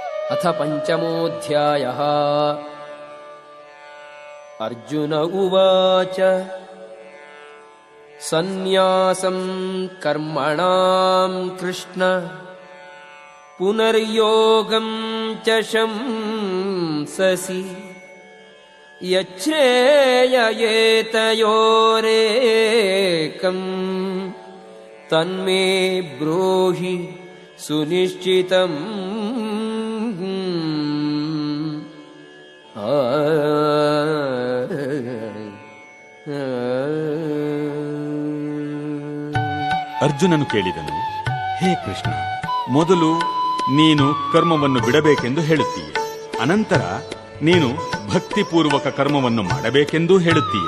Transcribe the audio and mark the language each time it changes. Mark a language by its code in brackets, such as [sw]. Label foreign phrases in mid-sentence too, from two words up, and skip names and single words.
[sa] ಅಥ ಪಂಚಮೋऽಧ್ಯಾಯಃ ಅರ್ಜುನ ಉವಾಚ ಸನ್ಯಾಸಂ ಕರ್ಮಣಾಂ ಕೃಷ್ಣ ಪುನರ್ಯೋಗಂ ಚ ಶಂಸಸಿ ಯಚ್ಛ್ರೇಯಯೇತಯೋರೇಕಂ ತನ್ಮೇ ಬ್ರೂಹಿ ಸುನಿಶ್ಚಿತಂ. [kn] ಅರ್ಜುನನು ಕೇಳಿದನು, ಹೇ ಕೃಷ್ಣ, ಮೊದಲು ನೀನು ಕರ್ಮವನ್ನು ಬಿಡಬೇಕೆಂದು ಹೇಳುತ್ತೀಯ, ಅನಂತರ ನೀನು ಭಕ್ತಿಪೂರ್ವಕ ಕರ್ಮವನ್ನು ಮಾಡಬೇಕೆಂದೂ ಹೇಳುತ್ತೀಯ.